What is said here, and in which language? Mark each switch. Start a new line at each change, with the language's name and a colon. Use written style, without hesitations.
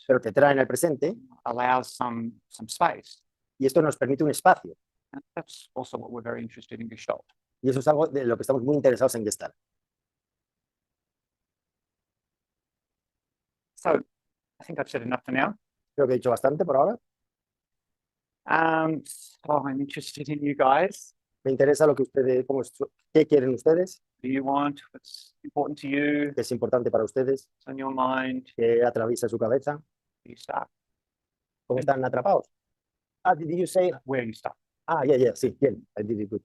Spanish: pero te traen el presente
English: allows some space.
Spanish: y esto nos permite un espacio.
English: And that's also what we're very interested in Gestalt.
Spanish: Y eso es algo de lo que estamos muy interesados en Gestalt.
English: So I think I've said enough for now.
Spanish: Creo que he dicho bastante por ahora.
English: So I'm interested in you guys.
Spanish: Me interesa lo que ustedes, qué quieren ustedes,
English: What do you want? What's important to you?
Spanish: qué es importante para ustedes,
English: What's on your mind?
Spanish: qué atraviesa su cabeza,
English: Where you start?
Spanish: cómo están atrapados.
English: Did you say? Where you start? Yeah,
Spanish: sí, bien.
English: I did it good.